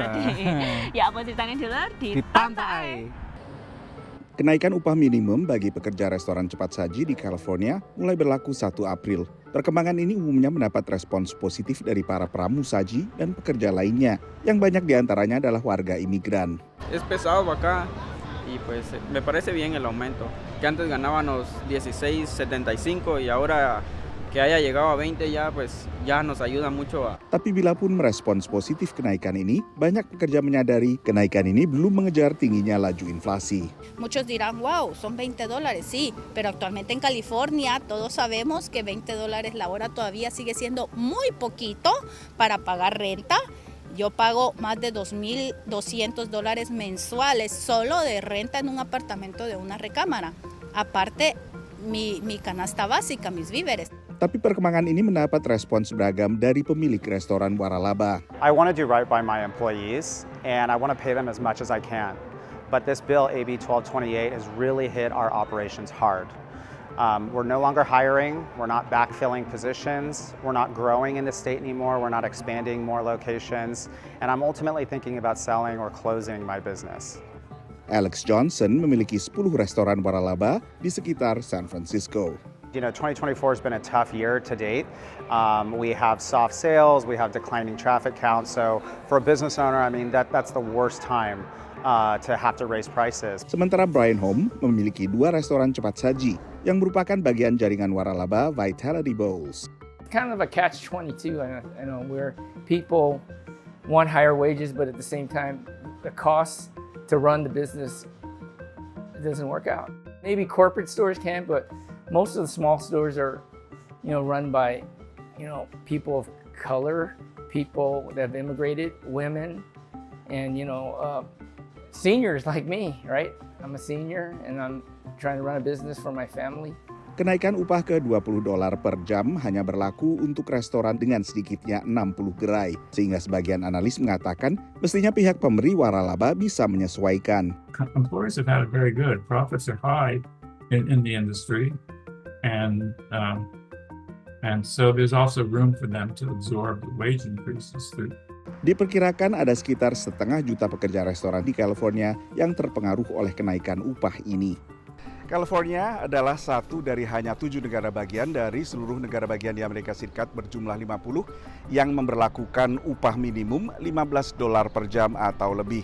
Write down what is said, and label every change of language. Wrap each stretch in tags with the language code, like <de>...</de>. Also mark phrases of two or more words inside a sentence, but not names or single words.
<id>tadi. Ya, apa ceritanya Dulur? Di pantai. Kenaikan upah minimum bagi pekerja restoran cepat saji di California mulai berlaku 1 April. Perkembangan ini umumnya mendapat respons positif dari para pramusaji dan pekerja lainnya, yang banyak diantaranya adalah warga imigran.</id> <es>Es pesado acá y pues me parece bien el aumento. Que antes ganábamos 16.75 y ahora que haya llegado a 20 ya pues ya nos ayuda mucho a...</es> <id>Tapi bila pun merespons positif kenaikan ini, banyak pekerja menyadari kenaikan ini belum mengejar tingginya laju inflasi.</id> <es>Muchos dirán, wow, son $20, sí, pero actualmente en California todos sabemos que $20 la hora todavía sigue siendo muy poquito para pagar renta. Yo pago más de $2,200 mensuales solo de renta en un apartamento de una recámara. Aparte, mi canasta básica, mis víveres.</es> <id>Tapi perkembangan ini mendapat respons beragam dari pemilik restoran Waralaba.</id> <en>I want to do right by my employees, and I want to pay them as much as I can. But this bill, AB 1228, has really hit our operations hard. We're no longer hiring, we're not backfilling positions, we're not growing in the state anymore, we're not expanding more locations, and I'm ultimately thinking about selling or closing my business.</en> <id>Alex Johnson memiliki 10 restoran Waralaba di sekitar San Francisco.</id> <en>You know, 2024 has been a tough year to date. We have soft sales, we have declining traffic counts. So for a business owner, I mean, that's the worst time to have to raise prices.</en> <id>Sementara Brian Home memiliki 2 restoran cepat saji yang merupakan bagian jaringan Waralaba Vitality Bowls.</id> <en>Kind of a catch-22, I know, where people want higher wages, but at the same time, the cost to run the business, it doesn't work out. Maybe corporate stores can, but most of the small stores are, run by, people of color, people that have immigrated, women, and, seniors like me, right? I'm a senior and I'm trying to run a business for my family.</en> <id>Kenaikan upah ke $20 per jam hanya berlaku untuk restoran dengan sedikitnya 60 gerai, sehingga sebagian analis mengatakan mestinya pihak pemberi Waralaba bisa menyesuaikan.</id> <en>Employers have had it very good. Profits are high in the industry, and so there's also room for them to absorb the wage increases.</en> <id>Diperkirakan ada sekitar 500,000 pekerja restoran di California yang terpengaruh oleh kenaikan upah ini. California adalah satu dari hanya 7 negara bagian dari seluruh negara bagian di Amerika Serikat berjumlah 50 yang memberlakukan upah minimum $15 per jam atau lebih.</id>